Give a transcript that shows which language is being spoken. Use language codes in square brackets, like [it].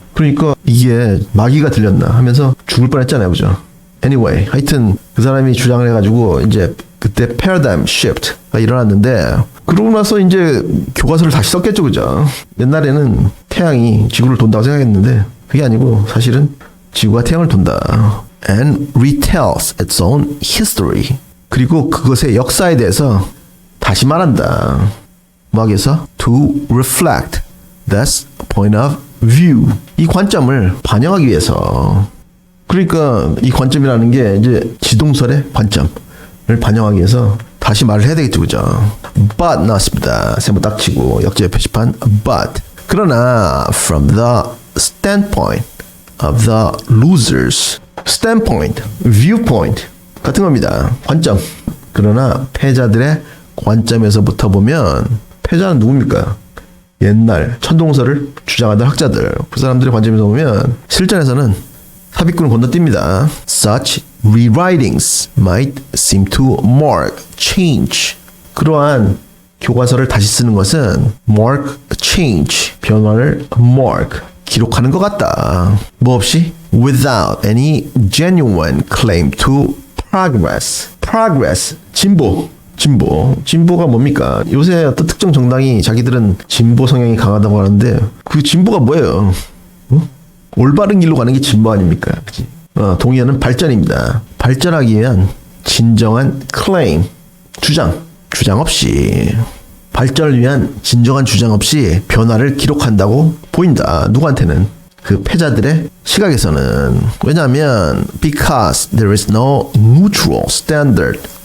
[ko] 그러니까 이게 마귀가 들렸나 하면서 죽을 뻔했잖아요, 그죠? Anyway, 하여튼 그 사람이 주장을 해가지고 이제 그때 paradigm shift가 일어났는데 그러고 나서 이제 교과서를 다시 썼겠죠, 그죠? 옛날에는 태양이 지구를 돈다고 생각했는데 그게 아니고 사실은 지구가 태양을 돈다. [en] And retells its own history. [ko] 그리고 그것의 역사에 대해서 다시 말한다. 음악에서 [en] to reflect this point of view. [ko] 이 관점을 반영하기 위해서. 그러니까 이 관점이라는 게 이제 지동설의 관점을 반영하기 위해서 다시 말을 해야 되겠죠, 그죠? But 나왔습니다. 세모 딱 치고 역제 표시판 but. 그러나 [en] from the standpoint of the losers. [ko] standpoint, viewpoint 같은 겁니다. 관점. 그러나 패자들의 관점에서부터 보면 패자는 누굽니까? 옛날 천동설을 주장하던 학자들. 그 사람들의 관점에서 보면 실전에서는 삽입꾼을 건너뜁니다. [en] Such rewritings might seem to mark change. [ko] 그러한 교과서를 다시 쓰는 것은 [en] mark change, [ko] 변화를 mark, 기록하는 것 같다. 뭐 없이? [en] Without any genuine claim to progress. [ko] progress, 진보가 뭡니까? 요새 어떤 특정 정당이 자기들은 진보 성향이 강하다고 하는데 그 진보가 뭐예요? 올바른 길로 가는 게 진보 아닙니까? 그치? 동의하는 발전입니다. 발전하기 위한 진정한 claim, 주장 없이 발전을 위한 진정한 주장 없이 변화를 기록한다고 보인다. 누구한테는? 그 패자들의 시각에서는. 왜냐하면 [en] because there is no neutral standard.